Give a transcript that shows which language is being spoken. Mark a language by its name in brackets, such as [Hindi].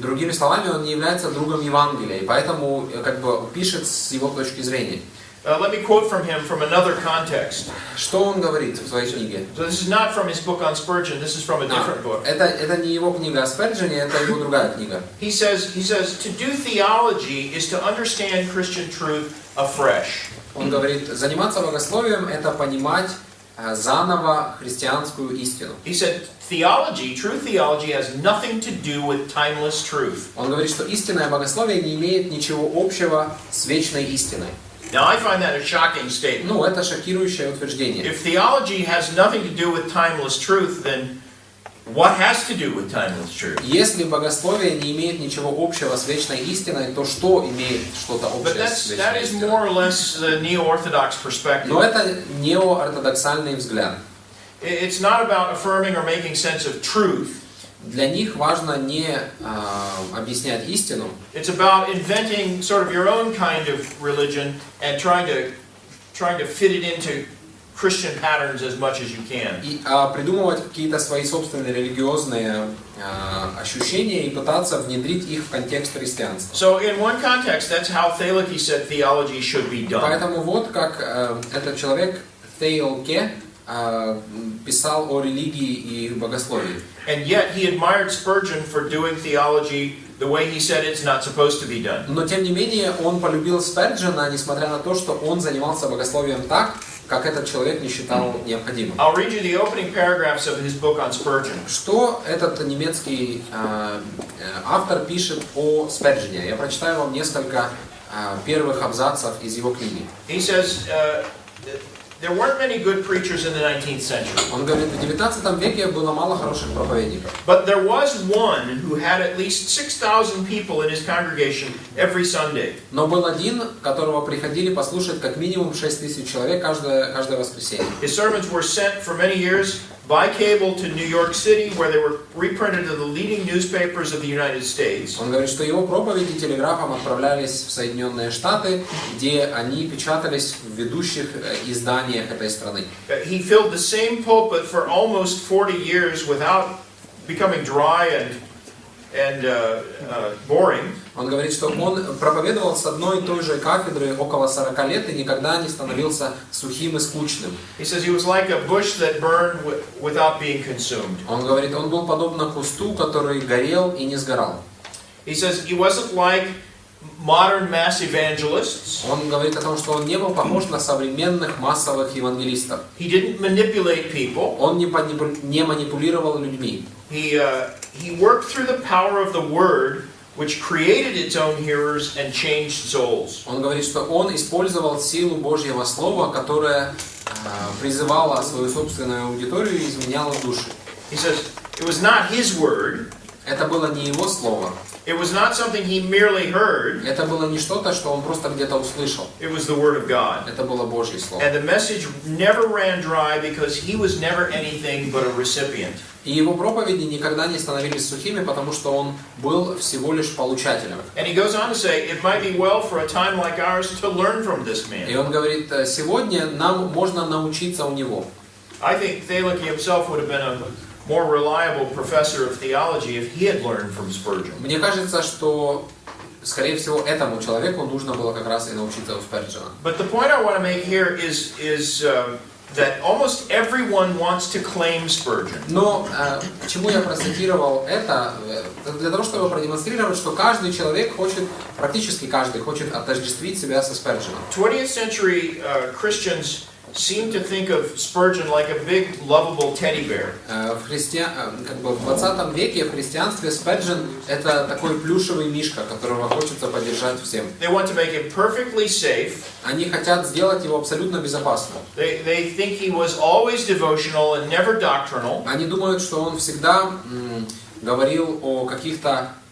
[Russian] Другими словами, он не является другом Евангелия, и поэтому как бы пишет с его точки зрения. [English] Let me quote from him from another context. [Russian] Что он говорит в своей книге? [English] So this is not from his book on Spurgeon. This is from a different book. [Russian] Это не его книга о Сперджене, это его другая книга. [English] He says to do theology is to understand Christian truth afresh. [Russian] Он говорит, заниматься богословием — это понимать заново христианскую истину. [English] He said theology, true theology, has nothing to do with timeless truth. [Russian] Он говорит, что истинное богословие не имеет ничего общего с вечной истиной. [English] Now I find that a shocking statement. [Russian] Ну, это шокирующее утверждение. [English] If theology has nothing to do with timeless truth, then what has to do with timeless truth? [Russian] Если богословие не имеет ничего общего с вечной истиной, то что имеет что-то [English] But [Russian] общее с [English] that [Russian] вечной [English] is [Russian] истиной? [English] more or less the neo-orthodox perspective. [Russian] Но это неоортодоксальный взгляд. [English] It's not about affirming or making sense of truth. [Russian] Для них важно не объяснять истину. [English] It's about inventing sort of your own kind of religion and trying to fit it into Christian patterns as much as you can. [Russian] И придумывать какие-то свои собственные религиозные ощущения и пытаться внедрить их в контекст христианства. [English] So in one context, that's how Thaleke said theology should be done. [Russian] Поэтому вот как этот человек Тhaleke писал о религии и богословии. [English] And yet he admired Spurgeon for doing theology the way he said it's not supposed to be done. [Russian] Но тем не менее он полюбил Сперджена, несмотря на то, что он занимался богословием так, как этот человек не считал необходимым. [English] I'll read you the opening paragraphs of his book on Spurgeon. [Russian] Что этот немецкий автор пишет о Сперджене? Я прочитаю вам несколько первых абзацев из его книги. [English] He says, there weren't many good preachers in the 19th century. [Russian] Он говорит, в 19 веке было мало хороших проповедников. [English] But there was one who had at least 6,000 people in his congregation every Sunday. [Russian] Но был один, которого приходили послушать как минимум 6 тысяч человек каждое воскресенье. [English] His sermons were sent for many years by cable to New York City, where they were reprinted in the leading newspapers of the United States. [Russian] Он говорит, что его проповеди телеграфом отправлялись в Соединенные Штаты, где они печатались в ведущих изданиях этой страны. [English] He filled the same pulpit for almost 40 years without becoming dry and boring. [Russian] Он говорит, что он проповедовал с одной и той же кафедры около 40 лет и никогда не становился сухим и скучным. [English] He says he was like a bush that burned without being consumed. [Russian] Он говорит, он был подобно кусту, который горел и не сгорал. [English] He says he wasn't like modern mass evangelists. [Russian] Он говорит о том, что он не был похож на современных массовых евангелистов. [English] He didn't manipulate people. [Russian] Он не манипулировал людьми. [English] He worked through the power of the word, which created its own hearers and changed souls. [Russian] Он говорит, что он использовал силу Божьего Слова, которая призывала свою собственную аудиторию и изменяла души. [English] He says it was not his word. [Russian] Это было не его слово. [English] It was not something he merely heard. [Russian] Это было не что-то, что он просто где-то услышал. [English] It was the word of God. [Russian] Это было Божье Слово. [English] And the message never ran dry because he was never anything but a recipient. [Russian] И его проповеди никогда не становились сухими, потому что он был всего лишь получателем. [English] And he goes on to say, it might be well for a time like ours to learn from this man. [Russian] И он говорит, сегодня нам можно научиться у него. [English] I think Thaleke himself would have been a more reliable professor of theology if he had learned from Spurgeon. [Russian] Мне кажется, что, скорее всего, этому человеку нужно было как раз и научиться у Сперджена. [English] But the point I want to make here is that almost everyone wants to claim Spurgeon. [Russian] Но почему я процитировал это? Для того, чтобы продемонстрировать, что каждый человек хочет, практически каждый хочет отождествить себя со Спердженом. [English] 20th century Christians seem to think of Spurgeon like a big, lovable teddy bear. [Russian] В 20 веке в христианстве Сперджен это такой плюшевый мишка, которого хочется поддержать всем. [English] They want to make him perfectly safe. [Russian] Они хотят сделать его абсолютно безопасным. [English] They think he was always devotional and never doctrinal. [Russian] Они думают, что он всегда говорил о каких-то